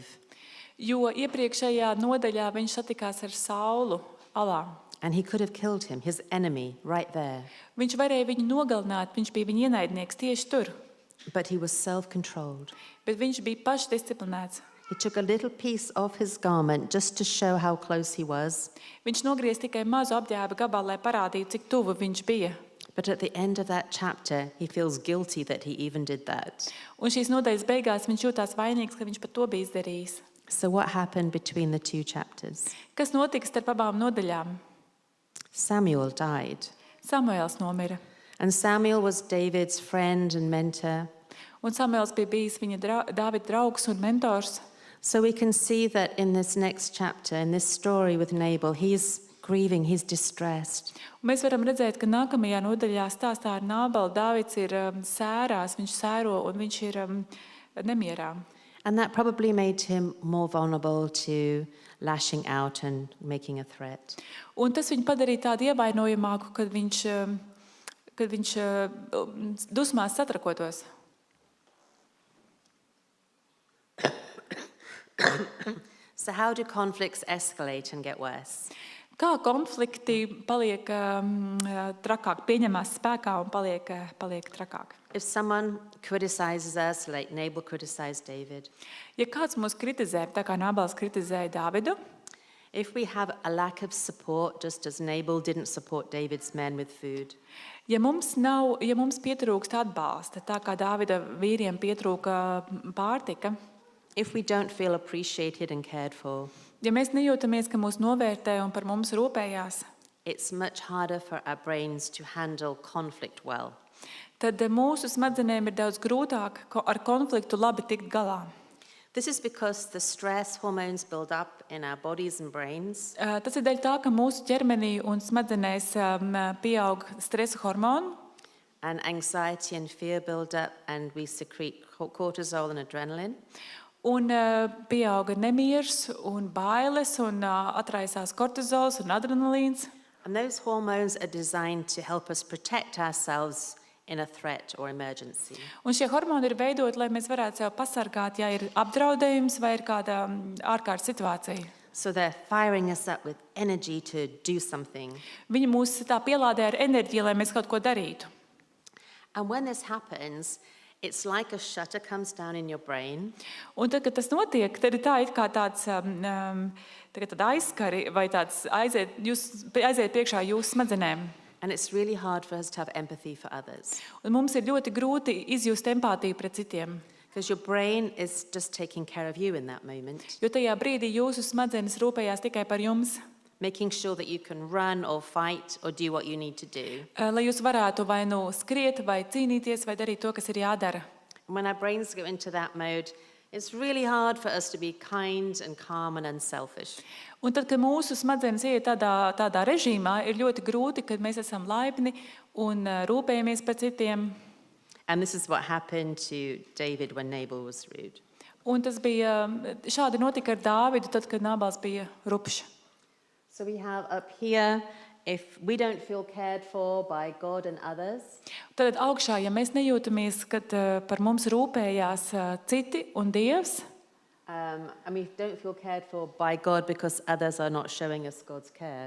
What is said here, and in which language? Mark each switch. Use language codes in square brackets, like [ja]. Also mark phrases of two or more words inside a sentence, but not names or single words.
[lv] Jo iepriekšējā nodaļā viņš satikās ar Saulu alā. [en] And he could have killed him, his enemy, right there. [lv] Viņš varēja viņu nogalināt, viņš bija viņa ienaidnieks tieši tur. [en] But he was self-controlled. [lv] Bet viņš bija pašdisciplinēts. [en] He took a little piece of his garment just to show how close he was. [lv] Viņš nogriez tikai mazu apģērba gabalu, lai parādītu, cik tuvu viņš bija. [en] But at the end of that chapter, he feels guilty that he even did that. [lv] Un šīs nodaļas beigās viņš jūtās vainīgs, ka viņš pat to bija izdarījis. [en] So what happened between the two chapters? [lv] Kas notika starp abām nodaļām? [en] Samuel died. [lv] Samuēls nomira. [en] And Samuel was David's friend and mentor. [lv] Un Samuels bija bijis viņa Dāvida draugs un mentors. [en] So we can see that in this next chapter, in this story with Nabal, he's grieving, he's distressed. [lv] Un mēs varam redzēt, ka nākamajā nodaļā stāstā ar Nābalu Dāvids ir sērās, viņš sēro un viņš ir nemierā. [en] And that probably made him more vulnerable to lashing out and making a threat. [lv] Un tas viņu padarīja tādu ievainojamāku, kad viņš dusmās satrakotos. [en] So how do conflicts escalate and get worse? [lv] Kā konflikti paliek trakāk, pieņemās spēkā un paliek trakāk? [en] If someone criticizes us, like Nabal criticized David, [lv] Ja kāds mūs kritizē, tā kā Nābals kritizēja Dāvidu, [en] if we have a lack of support, just as Nabal didn't support David's men with food, [lv] ja mums pietrūkst atbalsta, tā kā Dāvida vīriem pietrūka pārtika, [en] if we don't feel appreciated and cared for, [lv] ja mēs nejūtamies, ka mūs novērtē un par mums rūpējās, [en] it's much harder for our brains to handle conflict well. [lv] tad mūsu smadzenēm ir daudz grūtāk ar konfliktu labi tikt galā. [en] This is because the stress hormones build up in our bodies and brains, [lv] Tas ir dēļ tā, ka mūsu ķermenī un smadzenēs pieaug stresa hormoni, [en] and anxiety and fear build up, and we secrete cortisol and adrenaline. [lv] un pieauga nemieris un bailes un atraisās kortizols un adrenalīns. [en] And those hormones are designed to help us protect ourselves in a threat or emergency. [lv] Un šie hormoni ir veidoti, lai mēs varētu sevi pasargāt, ja ir apdraudējums vai ir kāda ārkārtas situācija. [en] So they're firing us up with energy to do something. [lv] Viņi mūs tā pielādē ar enerģiju, lai mēs kaut ko darītu. [en] And when this happens, it's like a shutter comes down in your brain, [lv] Un tad, kad tas notiek, tad ir tā, it kā tāds tāda aizskari vai tāds aiziet priekšā jūsu smadzenēm. [en] and it's really hard for us to have empathy for others. [lv] Un mums ir ļoti grūti izjust empātiju pret citiem. [en] Because your brain is just taking care of you in that moment, [lv] Jo tajā brīdī jūsu smadzenes rūpējās tikai par jums, [en] making sure that you can run or fight or do what you need to do. [lv] lai jūs varētu vai nu skriet, vai cīnīties, vai darīt to, kas ir jādara. [en] And when our brains go into that mode, it's really hard for us to be kind and calm and unselfish. [lv] Un tad, kad mūsu smadzenes iet tādā režīmā, ir ļoti grūti, kad mēs esam laipni un rūpējamies par citiem. [en] And this is what happened to David when Nabal was rude. [lv] Un tas bija šādi notika ar Dāvidu, tad, kad Nābals bija rupšs. [en] So we have up here, if we don't feel cared for by God and others, [lv] Tad augšā, ja mēs nejūtamies, kad par mums rūpējās citi un Dievs, [en] and we don't feel cared for by God because others are not showing us God's care,